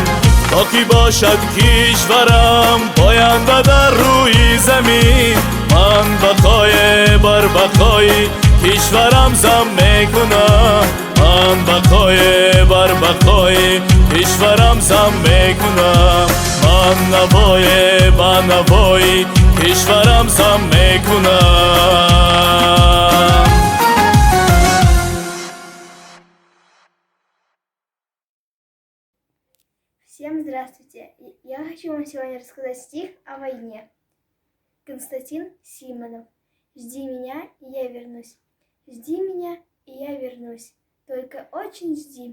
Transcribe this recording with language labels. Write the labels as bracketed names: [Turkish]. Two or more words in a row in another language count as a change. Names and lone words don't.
[Persian] تا کی باشد کشورم پاینده در روی زمین، من بقای بر بقای کشورم زم میکنم، من بقای بر بقای کشورم زم میکنم. من نوای با نوای کشورم زم میکنم. [Russian] Всем здравствуйте! Я хочу вам сегодня рассказать стих о войне. Константин Симонов. Жди меня, и я вернусь. Жди меня, и я вернусь. Только очень жди.